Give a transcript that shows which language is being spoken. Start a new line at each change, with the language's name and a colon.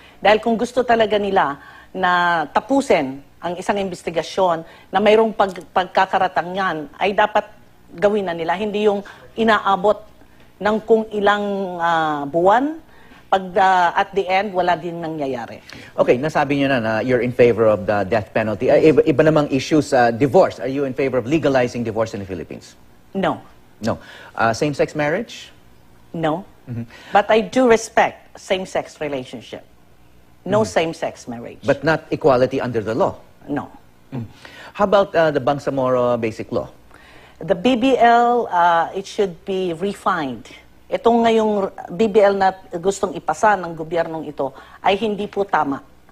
Filipino: Dahil kung gusto talaga nila na tapusin ang isang investigasyon na mayroong pagkakaratangan, ay dapat gawin na nila. Hindi yung inaabot ng kung ilang buwan
English: at the end,
Filipino: wala din nangyayari.
English: Okay,
Filipino: nasabi niyo na
English: you're in favor of the death penalty.
Filipino: Iba namang
English: issues, divorce. Are you in favor of legalizing divorce in the Philippines? No. No. Same-sex marriage? No. But I do respect same-sex relationship. No same-sex marriage. But not equality under the law? No. How about the Bangsamoro Basic Law? The BBL, it should be refined.
Filipino: Itong ngayong BBL na gustong ipasa ng gobyernong ito ay hindi po tama.